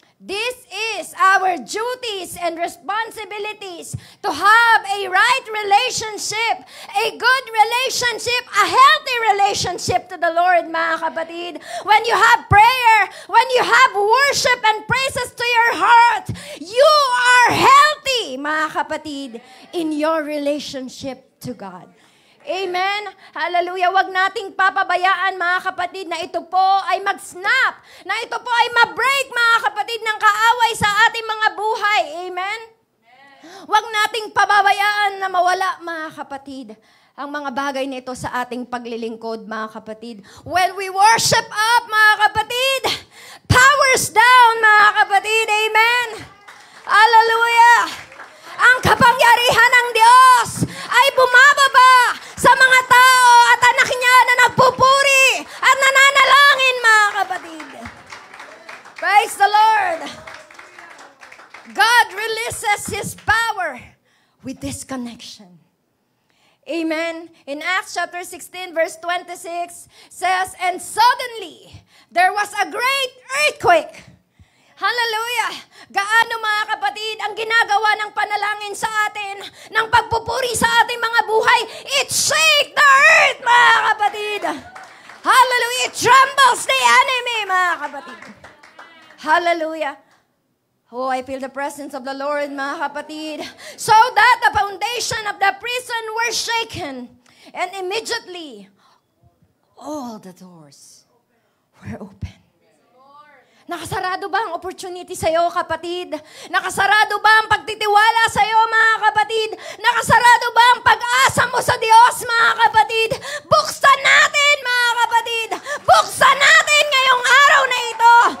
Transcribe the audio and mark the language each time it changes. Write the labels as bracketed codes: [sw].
[en] This is our duties and responsibilities to have a right relationship, a good relationship, a healthy relationship to the Lord, [tl] mga kapatid. [en] When you have prayer, when you have worship and praises to your heart, you are healthy, [tl] mga kapatid, [en] in your relationship to God. Amen. Hallelujah. [tl] Huwag nating papabayaan, mga kapatid, na ito po ay mag-snap, na ito po ay ma-break, mga kapatid, ng kaaway sa ating mga buhay. Amen. Huwag nating pababayaan na mawala, mga kapatid, ang mga bagay nito sa ating paglilingkod, mga kapatid. [en] When we worship up, [tl] mga kapatid, [en] powers down, mga kapatid. Amen. Hallelujah. [tl] Ang kapangyarihan ng Diyos ay bumababa sa mga tao at anak niya na nagpupuri at nananalangin, mga kapatid. [en] Praise the Lord. God releases His power with this connection. Amen. In Acts chapter 16 verse 26 says, "And suddenly there was a great earthquake." Hallelujah! [tl] Gaano, mga kapatid, ang ginagawa ng panalangin sa atin, ng pagpupuri sa ating mga buhay, [en] it shake the earth, [tl] mga kapatid. [en] Hallelujah! It trembles the enemy, [tl] mga kapatid. [en] Hallelujah! Oh, I feel the presence of the Lord, [tl] mga kapatid. [en] So that the foundation of the prison were shaken, and immediately all the doors were open. [tl] Nakasarado ba ang opportunity sa iyo, kapatid? Nakasarado ba ang pagtitiwala sa iyo, mga kapatid? Nakasarado ba ang pag-asa mo sa Diyos, mga kapatid? Buksan natin, mga kapatid. Buksan natin ngayong araw na ito.